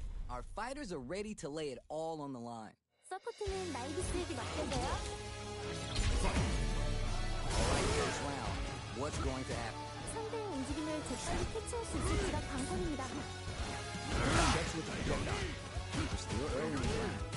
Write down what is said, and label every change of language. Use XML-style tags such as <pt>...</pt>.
<en>Our fighters are ready to lay it all on the line.</en> <ko>서포트는 나이비스에게 맡겨줘요.</ko> <en>Alright, first round. What's going to happen?</en> <ko>상대의 움직임을 재빨리 캐치할 수 있을지가 관건입니다.</ko> <en>Checks with the projectile. We're still early in the round.</en>